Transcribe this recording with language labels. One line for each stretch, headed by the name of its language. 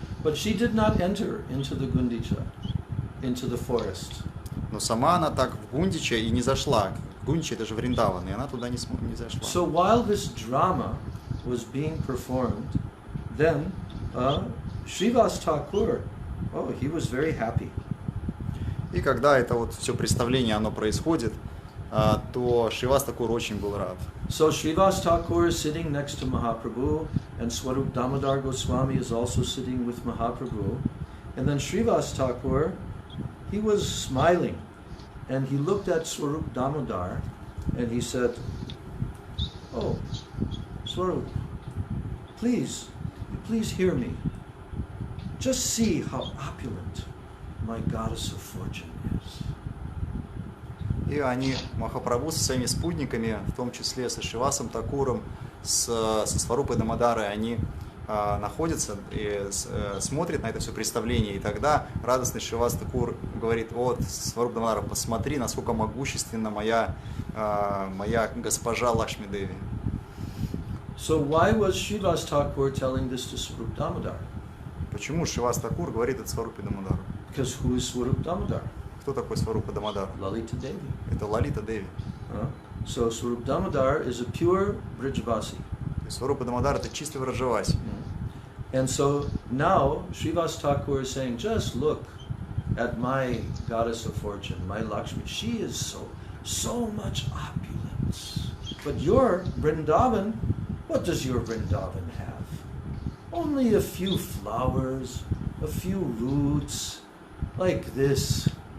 English: But she did not enter into the Gundicha, into the forest.
Russian: Но сама она так в Гундича и не зашла. Гундича это же Вриндаван, и она туда не зашла.
English: So while this drama was being performed, then Śrīvāsa Thakur, he was very happy.
Russian: И когда это вот все представление оно происходит, то Śrīvāsa Thakur очень был рад.
English: So Śrīvāsa Thakur is sitting next to Mahaprabhu, and Swarup Damodar Goswami is also sitting with Mahaprabhu. And then Śrīvāsa Thakur, he was smiling, and he looked at Swarup Damodar, and he said, "Oh, Swarup, please hear me. Just see how opulent my goddess of fortune is."
Russian: И они, Махапрабху со своими спутниками, в том числе со Śrīvāsam Thakуром, со Сварупой Дамодарой, они находятся и смотрят на это все представление. И тогда радостный Śrīvāsa Thakур говорит: вот, Сваруп Дамадара, посмотри, насколько могущественна моя госпожа Лакшми Деви.
English: So why was Śrīvāsa Thakur telling this to Swarup Damodar?
Russian: Почему Śrīvāsa Thakур говорит это Сварупе Дамодару?
English: Because who is Swarup Damodar?
Russian: Кто такой Сварупа Дамодар?
English: Lalita Devi.
Russian: Это Лалита Деви.
English: So Swarup Damodar is a pure Brijvasi.
Russian: Сварупа Дамодар это чистый Враджаваси.
English: And so now Śrīvāsa Thakur is saying, just look at my goddess of fortune, my Lakshmi. She is so much opulence. But your Vrindavan, what does your Vrindavan have? Only a few flowers, a few roots, like this.